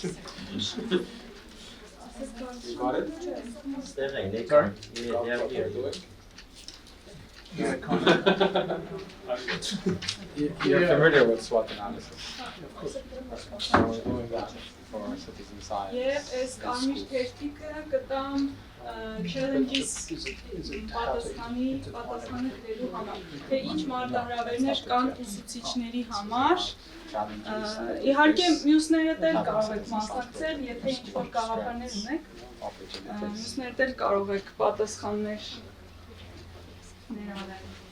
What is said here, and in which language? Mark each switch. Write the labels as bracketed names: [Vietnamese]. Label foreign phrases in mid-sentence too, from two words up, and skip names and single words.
[English] Got it? Stella, they Sorry? Yeah, they are here. You're familiar with SWOT analysis. So we're doing that for citizen science. [Armenian] Եվ այս կարմիր թերթիկը կտամ challenges պատասխանը դելու համար, թե ինչ մարտահրավերներ կան ուսուցիչների համար, իհարկե մյուսներդ էլ կարող եք մասնակցել, եթե ինչ-որ գաղափարներ ունեք, մյուսներդ էլ կարող եք պատասխաններ ներառել։